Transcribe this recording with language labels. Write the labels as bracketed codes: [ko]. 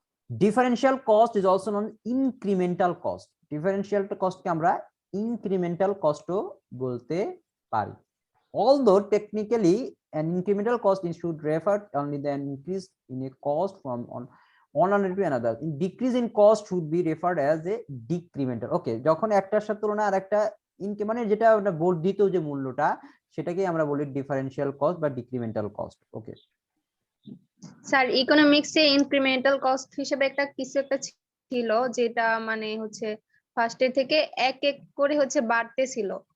[en] Differential cost is also non incremental cost. [bn] Differential কস্টকে আমরা incremental কস্টও বলতে পারি। [en] Although technically an incremental cost should refer only the increase in a cost from one to another. Decrease in cost should be referred as a decremental. [bn] Okay, যখন একটার সাথে তুলনা আর একটা মানে যেটা বর্ধিত যে মূল্যটা, সেটাকে আমরা বলি ডিফারেন্সিয়াল কস্ট বা ডিক্রিমেন্টাল কস্ট। ওকে স্যার, ইকোনমিক্সে ইনক্রিমেন্টাল কস্ট হিসেবে একটা কিছু একটা ছিল, যেটা মানে হচ্ছে ফার্স্টে থেকে এক এক করে হচ্ছে বাড়তেছিল।